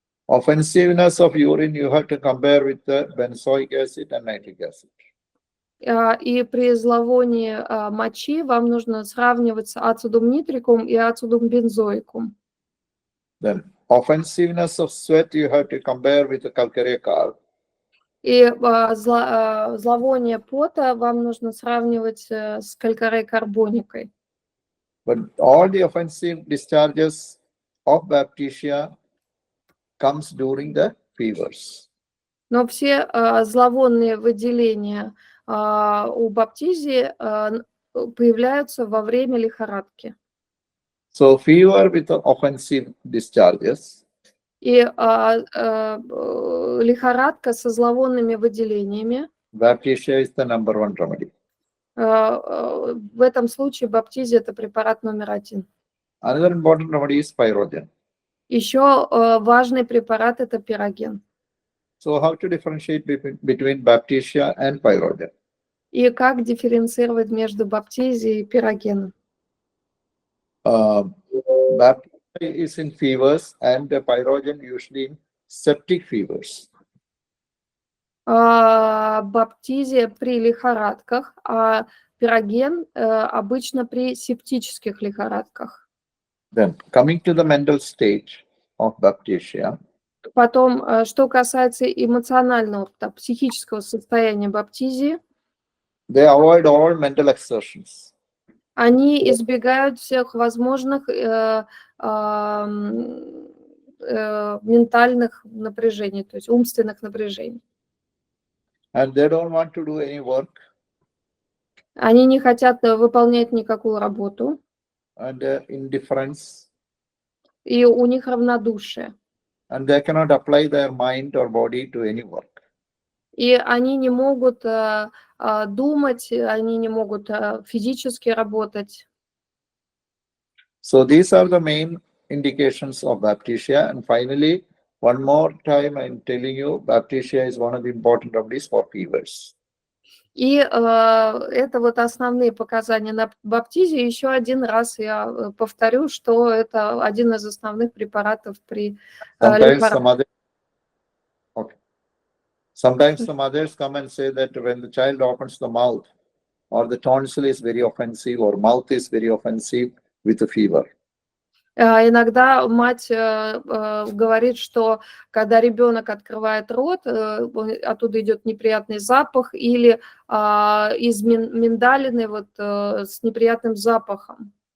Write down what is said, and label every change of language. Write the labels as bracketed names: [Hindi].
[English] Offensiveness of urine, you have to compare with the benzoic acid and nitric acid. [Russian] И при зловонии мочи вам нужно сравнивать с ацетум нитрикум и ацетум бензоикум. [English] Then offensiveness of sweat, you have to compare with the calcarea carb. [Russian] И зловоние пота вам нужно сравнивать с калькарей-карбоникой. [English] But all the offensive discharges of Baptisia comes during the fevers. [Russian] Но все зловонные выделения у баптизии появляются во время лихорадки. [English] So fever with the offensive discharges. [Russian] И лихорадка со зловонными выделениями. [English] Baptisia is the number one remedy. [Russian] В этом случае баптизия – это препарат номер 1. [English] Another important remedy is pyrogen. [Russian] Еще важный препарат – это пироген. [English] So how to differentiate between Baptisia and pyrogen? [Russian] И как дифференцировать между баптизией и пирогеном? [English] Baptisia is in fevers, and the pyrogen usually in septic fevers. [Russian] Баптизия при лихорадках, а пироген обычно при септических лихорадках. [English] Then, coming to the mental stage of Baptisia, [Russian] Потом, что касается эмоционального, психического состояния баптизии, [English] they avoid all mental exertions. [Russian] они избегают всех возможных ментальных напряжений, то есть умственных напряжений. [English] And they don't want to do any work, [Russian] Они не хотят выполнять никакую работу, [English] and indifference, [Russian] и у них равнодушие. [English] and they cannot apply their mind or body to any work. [Russian] И они не могут думать, они не могут физически работать. [English] So these are the main indications of Baptisia. And finally, one more time, I'm telling you, Baptisia is one of the important remedies for fevers. [Russian] И это вот основные показания на баптизии. Еще один раз я повторю, что это один из основных препаратов при лихорадке. [English] Sometimes the mothers come and say that when the child opens the mouth, or the tonsil is very offensive, or mouth is very offensive with a fever. [Russian] Иногда мать говорит, что когда ребенок открывает рот, оттуда идет неприятный запах, или из миндалины вот с неприятным запахом.